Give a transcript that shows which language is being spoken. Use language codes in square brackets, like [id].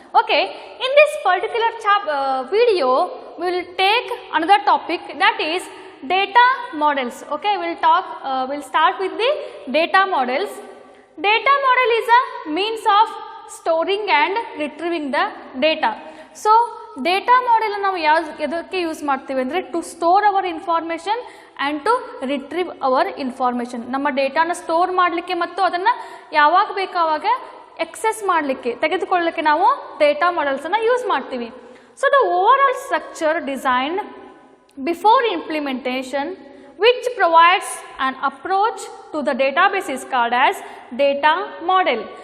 [en] Okay, in this particular video we will take another topic, that is data models. Okay, we'll start with the data models. Data model is a means of storing and retrieving the data. So data model [kn] ನಾವು ಎದಕ್ಕೆ use ಮಾಡ್ತೀವಿ ಅಂದರೆ [en] To store our information and to retrieve our information. [kn] ನಮ್ಮ ಡೇಟಾನ store ಮಾಡಲಿಕ್ಕೆ ಮತ್ತು ಅದನ್ನು ಯಾವಾಗ ಬೇಕೋ ಆವಾಗ ಎಕ್ಸೆಸ್ ಮಾಡಲಿಕ್ಕೆ ತೆಗೆದುಕೊಳ್ಳಲಿಕ್ಕೆ ನಾವು ಡೇಟಾ ಮಾಡೆಲ್ಸನ್ನು ಯೂಸ್ ಮಾಡ್ತೀವಿ. [en] So the overall structure design before implementation which provides an approach to the database is called as data model.